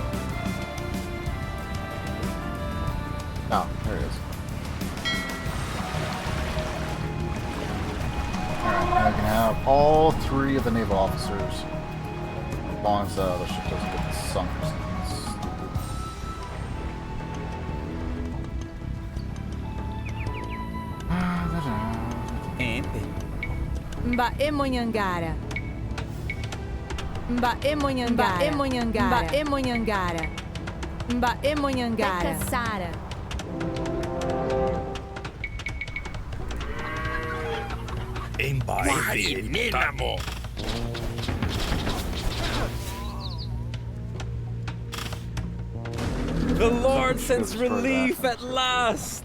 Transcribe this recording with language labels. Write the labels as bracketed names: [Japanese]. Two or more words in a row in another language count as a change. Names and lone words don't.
[English] Oh, there it is. Alright, now we can have all 3 of the naval officers. As long as the ship doesn't get sunk or something. [Guarani] Mbae Monhangara. Mbae Monhangara. Mbae Monhangara. Mbae Monhangara. Mbae Monhangara. Sara. [English] The Lord sends relief at last!